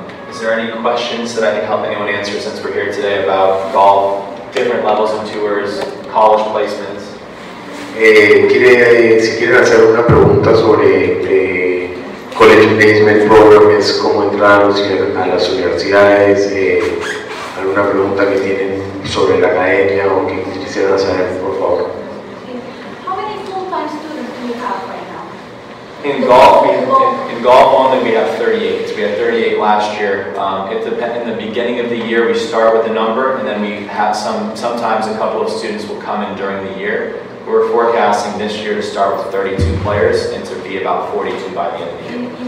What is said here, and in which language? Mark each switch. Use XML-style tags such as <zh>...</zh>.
<en>Is there any questions that I can help anyone answer since we're here today about golf, different levels of tours, college placements?</en> <es>Si quieren hacer una pregunta sobre College Placement Program, es cómo entrar a las universidades, alguna pregunta que tienen sobre la academia o que quisieran saber, por favor.</es> <en>How many full-time students do you have right now? In golf only we have 38. We had 38 last year. In the beginning of the year we start with a number, and then we have sometimes a couple of students will come in during the year. We're forecasting this year to start with 32 players and to be about 42 by the end of the year.</en>